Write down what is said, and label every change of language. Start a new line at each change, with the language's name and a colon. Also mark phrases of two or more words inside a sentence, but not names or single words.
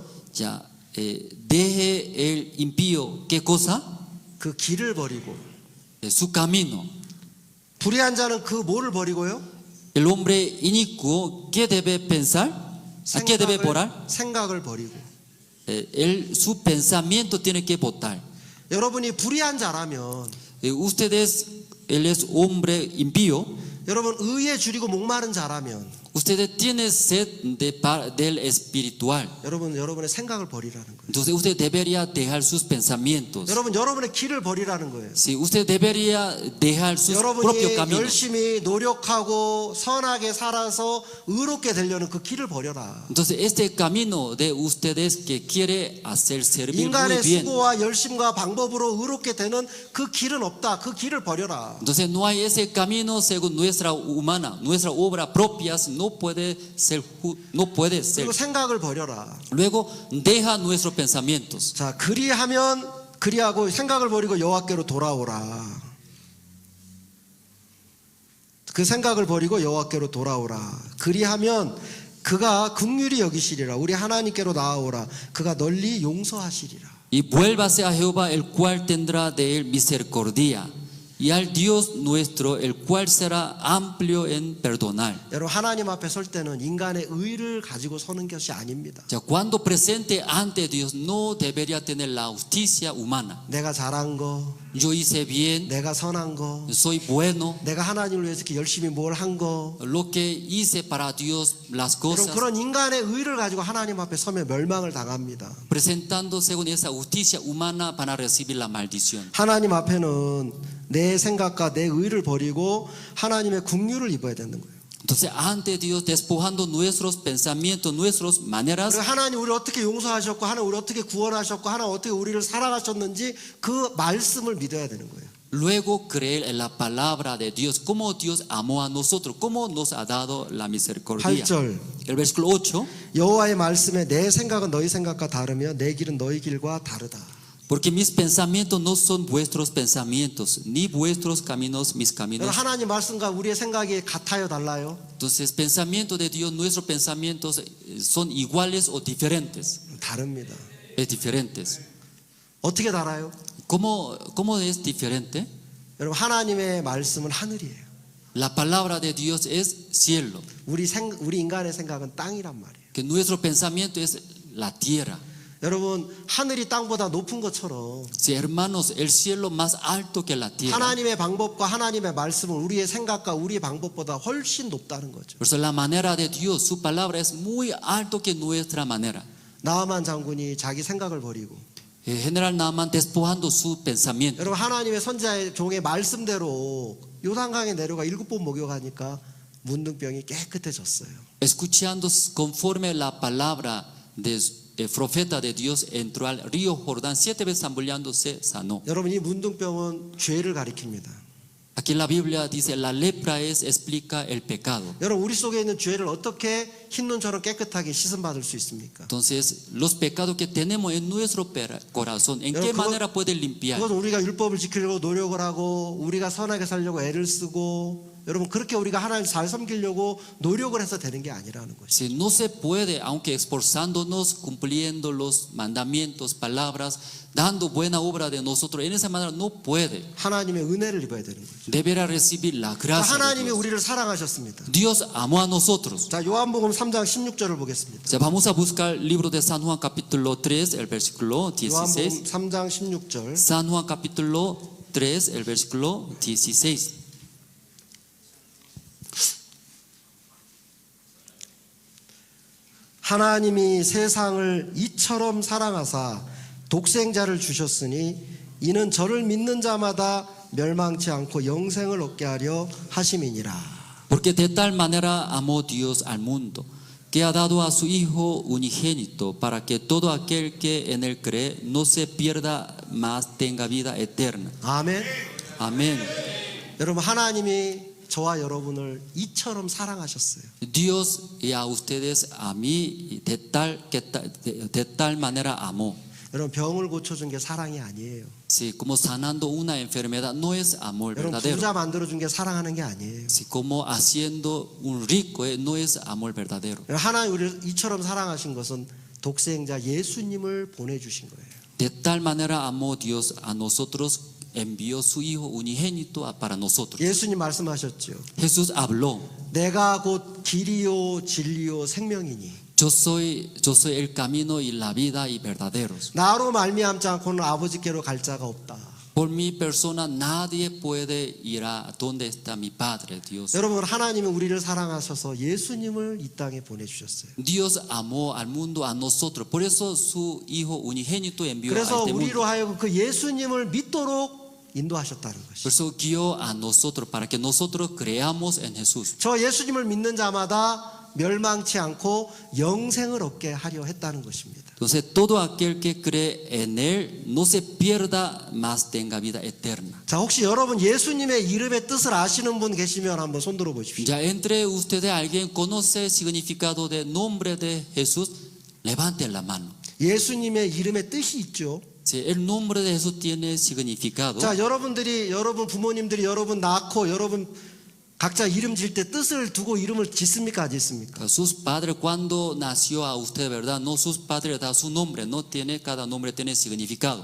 Spanish: Ya, deje el impío, ¿qué cosa?
Korean: 그 길을 버리고.
Spanish: Su camino.
Korean: 불의한 자는 그 뭐를 버리고요?
Spanish: El hombre inicuo, ¿qué debe pensar? ¿A qué debe orar?
Korean: 생각을 버리고.
Spanish: Su pensamiento tiene que votar.
Korean: 여러분이 불의한 자라면
Spanish: Él es hombre impío.
Korean: 여러분 의에 줄이고 목마른 자라면
Spanish: Ustedes tienen sed del espiritual.
Korean: 여러분의 생각을 버리라는 거예요.
Spanish: Entonces usted debería dejar sus pensamientos.
Korean: 여러분의 길을 버리라는 거예요.
Spanish: Sí, usted debería dejar sus propios
Korean: 여러분이
Spanish: caminos.
Korean: 열심히 노력하고 선하게 살아서 의롭게 되려는 그 길을 버려라.
Spanish: Entonces este camino de ustedes que quiere hacer servir muy
Korean: 인간의
Spanish: bien.
Korean: 수고와 열심과 방법으로 의롭게 되는 그 길은 없다. 그 길을 버려라.
Spanish: Entonces no hay ese camino según nuestra humana, nuestra obra propia no puede ser.
Korean: 그리고 생각을 버려라.
Spanish: Luego deja nuestros pensamientos.
Korean: 자, 그리하고 생각을 버리고 여호와께로 돌아오라. 그 생각을 버리고 여호와께로 돌아오라. 그리하면 그가 긍휼히 여기시리라. 우리 하나님께로 나아오라. 그가 널리 용서하시리라.
Spanish: Y vuélvase a Jehová, el cual tendrá de él misericordia. y al Dios nuestro, el cual será amplio en perdonar.
Korean: 여러분 하나님 앞에 설 때는 인간의 의를 가지고 서는 것이 아닙니다.
Spanish: Ya, cuando presente ante Dios no debería tener la justicia humana.
Korean: 내가 잘한 거,
Spanish: Yo hice bien,
Korean: 내가 선한 거,
Spanish: soy bueno,
Korean: 내가 하나님을 위해서 이렇게 열심히 뭘 한 거.
Spanish: lo que hice para Dios, las
Korean: 여러분
Spanish: cosas.
Korean: 그런 인간의 의를 가지고 하나님 앞에 서면 멸망을 당합니다.
Spanish: Presentando según esa justicia humana para recibir la maldición.
Korean: 하나님 앞에는 내 생각과 내 의를 버리고 하나님의 긍휼을 입어야 되는 거예요.
Spanish: Entonces, ante Dios, despojando nuestros pensamientos, nuestras maneras,
Korean: 그리고 하나님 우리를 어떻게 용서하셨고 하나님 우리를 어떻게 구원하셨고 하나님 어떻게 우리를 사랑하셨는지 그 말씀을 믿어야 되는 거예요.
Spanish: luego creer en la palabra de Dios, cómo Dios amó a nosotros, cómo nos ha dado la misericordia.
Korean: 8절
Spanish: El versículo 8.
Korean: 여호와의 말씀에 내 생각은 너희 생각과 다르며 내 길은 너희 길과 다르다.
Spanish: Porque mis pensamientos no son vuestros pensamientos, ni vuestros caminos mis caminos.
Korean: 하나님 말씀과 우리의 생각이 같아요, 달라요?
Spanish: Entonces, pensamiento de Dios, nuestros pensamientos son iguales o diferentes.
Korean: 다릅니다.
Spanish: Es diferentes.
Korean: 어떻게 달아요?
Spanish: ¿Cómo es diferente?
Korean: 여러분 하나님의 말씀은 하늘이에요.
Spanish: La palabra de Dios es cielo,
Korean: 우리 인간의 생각은 땅이란 말이에요.
Spanish: que nuestro pensamiento es la tierra.
Korean: 여러분 하늘이 땅보다 높은 것처럼
Spanish: Sí, hermanos, el cielo más alto que la tierra.
Korean: 하나님의 방법과 하나님의 말씀은 우리의 생각과 우리의 방법보다 훨씬 높다는 거죠.
Spanish: Por eso la manera de Dios, su palabra es muy alto que nuestra manera.
Korean: 나아만 장군이 자기 생각을 버리고
Spanish: General Naaman despojando su pensamiento.
Korean: 여러분 하나님의 선지자의 종의 말씀대로 요단강에 내려가 7번 목욕하니까 문둥병이 깨끗해졌어요.
Spanish: Escuchando conforme la palabra del profeta de Dios, entró al río Jordán 7 veces zambullando,se sanó.
Korean: 여러분 이 문둥병은 죄를 가리킵니다.
Spanish: Aquí en la Biblia dice la lepra explica el pecado.
Korean: 여러분 우리 속에 있는 죄를 어떻게 흰눈처럼 깨끗하게 씻음 받을 수 있습니까?
Spanish: Entonces, los pecados que tenemos en nuestro corazón, ¿en qué manera puede limpiar?
Korean: 그건 우리가 율법을 지키려고 노력을 하고 우리가 선하게 살려고 애를 쓰고 여러분 그렇게 우리가 하나님 잘 섬기려고 노력을 해서 되는 게 아니라는 것이죠.
Spanish: Si no se puede, aunque esforzándonos, cumpliendo los mandamientos, palabras, dando buena obra de nosotros, en esa manera no puede.
Korean: 하나님의 은혜를 입어야 되는 거죠.
Spanish: Deberá recibir la gracia de
Korean: 하나님이
Spanish: Dios.
Korean: 우리를 사랑하셨습니다.
Spanish: Dios amó a nosotros.
Korean: 자, 요한복음 3장 16절을 보겠습니다.
Spanish: Ya, vamos a buscar el libro de San Juan capítulo 3, el versículo 16.
Korean: 요한복음 3장 16절.
Spanish: San Juan capítulo 3, el versículo 16.
Korean: 하나님이 세상을 이처럼 사랑하사 독생자를 주셨으니 이는 저를 믿는 자마다 멸망치 않고 영생을 얻게 하려 하심이니라.
Spanish: Porque de tal manera amó Dios al mundo, que ha dado a su Hijo unigénito, para que todo aquel que en él cree no se pierda, mas tenga vida eterna.
Korean: 아멘.
Spanish: Amén.
Korean: 여러분 하나님이 저와 여러분을 이처럼 사랑하셨어요.
Spanish: Dios y a ustedes, a mí, de tal manera amó.
Korean: 여러분 병을 고쳐준 게 사랑이 아니에요.
Spanish: Sí, como sanando una enfermedad no es amor
Korean: 여러분
Spanish: verdadero.
Korean: 부자 만들어준 게 사랑하는 게 아니에요.
Spanish: Sí, como haciendo un rico no es amor verdadero.
Korean: 하나님 우리를 이처럼 사랑하신 것은 독생자 예수님을 보내주신 거예요.
Spanish: De tal manera amó Dios a nosotros, envió su Hijo unigénito para nosotros.
Korean: 예수님 말씀하셨죠.
Spanish: Jesús habló.
Korean: 내가 곧 길이요 진리요 생명이니
Spanish: Yo soy el camino y la vida y verdaderos.
Korean: 나로 말미암지 않고는 아버지께로 갈 자가 없다.
Spanish: Por mi persona nadie puede ir a donde está mi Padre Dios.
Korean: 여러분 하나님은 우리를 사랑하셔서 예수님을 이 땅에 보내주셨어요.
Spanish: Dios amó al mundo a nosotros. Por eso su Hijo unigénito envió a
Korean: 그래서
Spanish: este
Korean: 우리로
Spanish: mundo.
Korean: 하여금 그 예수님을 믿도록 인도하셨다는 것이죠.
Spanish: Por eso guió a nosotros para que nosotros creamos en Jesús.
Korean: 저 예수님을 믿는 자마다 멸망치 않고 영생을 얻게 하려 했다는 것입니다.
Spanish: Entonces todo aquel que cree en él no se pierda, mas tenga vida eterna.
Korean: 자, 혹시 여러분 예수님의 이름의 뜻을 아시는 분 계시면 한번 손 들어 보십시오.
Spanish: Ya entre ustedes alguien conoce el significado del nombre de Jesús, levanten la mano.
Korean: 예수님의 이름의 뜻이 있죠.
Spanish: Sí, el nombre de Jesús tiene significado.
Korean: 자, 여러분 부모님들이 여러분 낳고 여러분 각자 이름 지을 때 뜻을 두고 이름을 짓습니까? 안 짓습니까?
Spanish: Sus padres cuando nació a usted, ¿verdad? No, sus padres da su nombre, no tiene, cada nombre tiene significado.